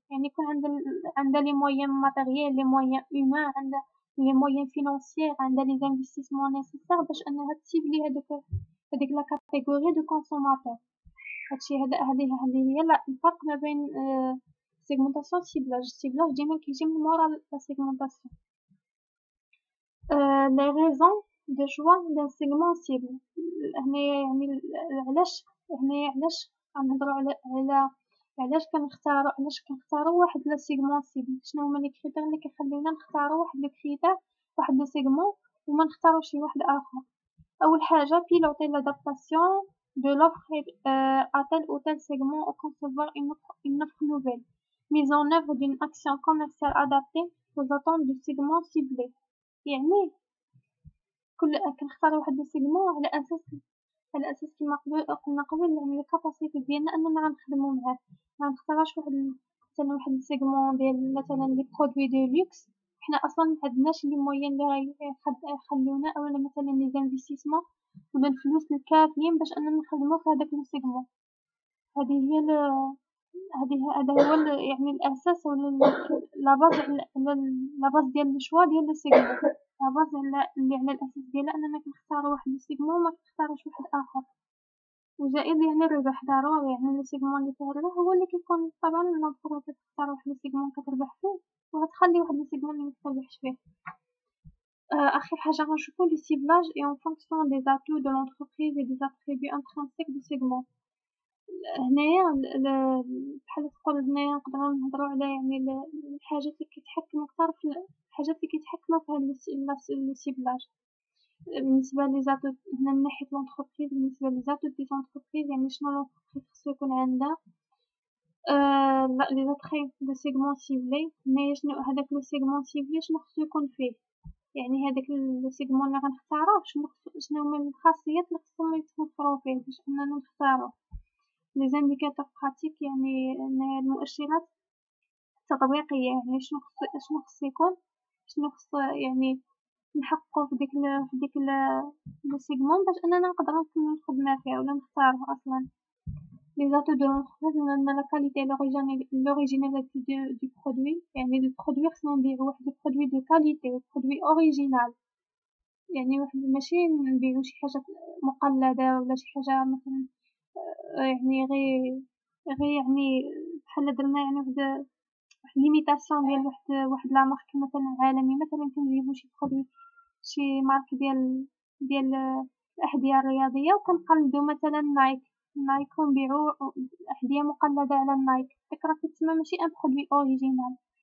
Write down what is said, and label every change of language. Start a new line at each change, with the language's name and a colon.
Arabic: يعني يكون عندها لي مويان ماتيريال، لي مويان هيومان، عندها لي مويان فينانسيير، عندها لي انفستيسمون نيسيسير باش انها تسيبلي هذيك لا كاتيجوري دو كونسوماتور. هذه هي الفرق ما بين segmentation ciblage. ciblage ديما كيجي من مورا لا segmentation.
French: les raisons de choix d'un segment cible.
Arabic: هنايا يعني علاش غنهضروا على علاش كنختاروا واحد لا segment cible. شنو هما لي كريتير اللي كيخليونا نختاروا واحد لو كريتير، واحد لو segment، وما نختاروا شي واحد اخر. اول حاجه
French: piloter l'adaptation de l'offre à tel ou tel segment ou concevoir une offre nouvelle. mise en œuvre d'une action commerciale adaptée aux attentes du segment ciblé.
Arabic: يعني كنختار واحد السيغمون على اساس كما قلنا قبل، يعني الكاباسيتي ديالنا اننا غنخدمو معاه. ما نختارش مثلا واحد السيغمون ديال مثلا لي برودوي دو لوكس حنا أصلا معندناش لي مويان اللي يخليونا أولا مثلا لي زانفيستيسمون ولا الفلوس الكافيين باش أننا نخدمو في هداك لو سيغمون. هذه هي هذا هو يعني الأساس ولا لاباز لاباز ديال الشوا ديال لو سيغمون، لاباز اللي على الأساس ديالها أننا كنختارو واحد لو سيغمون وما كنختاروش واحد آخر. وزائد يعني الربح ضروري، يعني لو سيغمون اللي فيه الربح هو اللي كيكون طبعا المفروض تختار واحد لو سيغمون كتربح فيه وغتخلي واحد لو سيغمون اللي مكتربحش فيه. آخر حاجة غنشوفو لو
French: ciblage et en fonction des atouts de l'entreprise et des attributs intrinsèques du segment.
Arabic: هنايا بحال تقول هنايا نقدروا نهضروا على يعني الحاجات اللي كيتحكموا أكثر في الحاجات اللي كيتحكموا في هاد لو ciblage. بالنسبة لي زاتو هنا من ناحية لونتربريز، بالنسبة لي زاتو دي زونتربريز يعني شنو لونتربريز خصو يكون عندها لي زاتخي دو سيغمون سيبلي. هنايا شنو هداك لو سيغمون سيبلي شنو خصو يكون فيه، يعني هداك لو سيغمون اللي غنختاروه شنو هما الخاصيات اللي خصهم يتوفروا فيه باش أننا نختاروه. لي زانديكاتور براتيك يعني المؤشرات التطبيقية، يعني شنو خص يكون، شنو خص يعني نحققو في ديك لو سيغمون باش أننا نقدرو نكملو الخدمة فيه ولا نختاروه أصلا.
French: Les atouts de l'entreprise on a la qualité et l'originalité du produit.
Arabic: يعني البرودوي خصنا نبيعو واحد البرودوي دو كاليتي، برودوي اوريجينال، يعني واحد ماشي نبيعو شي حاجة مقلدة ولا شي حاجة مثلا يعني غير يعني بحال درنا يعني واحد ليميتاسيون ديال واحد لا مارك مثلا عالمي، مثلا كنجيبو شي برودوي شي مارك ديال الأحذية الرياضية وكنقلدو مثلا نايك ونبيعو أحذية مقلدة على نايك، داك راه كيتسمى ماشي ان برودوي اوريجينال.